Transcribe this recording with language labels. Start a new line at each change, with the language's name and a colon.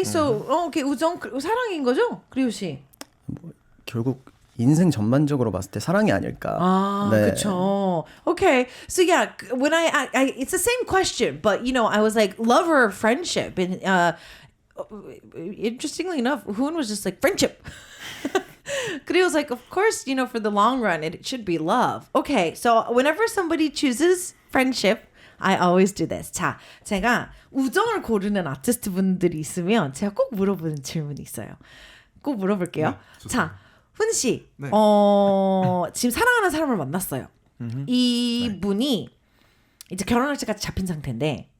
Korean: So 오케이 우정 사랑인 거죠? 그리우 씨. 결국 인생 전반적으로 봤을 때 사랑이 아닐까. 네. 그쵸. Okay.
English: So yeah, when I it's the same question, but I was like love or friendship, and interestingly enough, Hoon was just like friendship. But he was like, of course, for the long run, it should be love. Okay, so whenever somebody chooses friendship, I always do this.
Korean: 자, 제가 우정을 고르는 아티스트 분들이 있으면 제가 꼭 물어보는 질문이 있어요. 꼭 물어볼게요. 네, 자, 훈 씨, 네. 지금 사랑하는 사람을 만났어요. 이분이 이제 결혼할 때까지 잡힌 상태인데,